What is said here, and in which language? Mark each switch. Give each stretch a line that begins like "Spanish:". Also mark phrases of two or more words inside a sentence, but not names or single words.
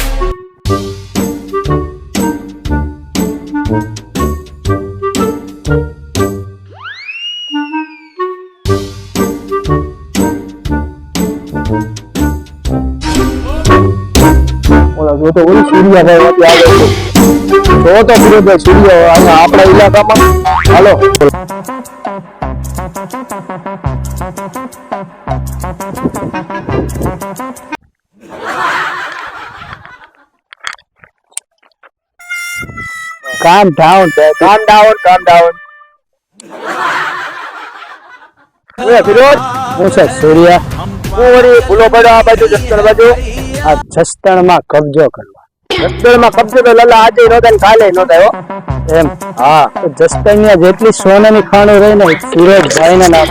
Gujarati: ઓલા જો તો ઓલી સૂર્યાભાઈ માંથી આવે છે. તો સૂર્યભાઈ સૂર્ય અહીંયા આપણા ઇલાકામાં.
English: હાલો calm down, calm down, calm down.
Gujarati: ફિરોજ, હું છે સૂર્ય. ભૂલો પડ્યો આ બાજુ જસદણ બાજુ. આ જસદણમાં કબજો કરવા. જસદણમાં કબજો તો લલા આજે નહોતા ને કાલે નહોતા હો. એમ હા, તો જસદણની જેટલી સોનાની ખાણો રહી ને ફિરોજભાઈના નામે.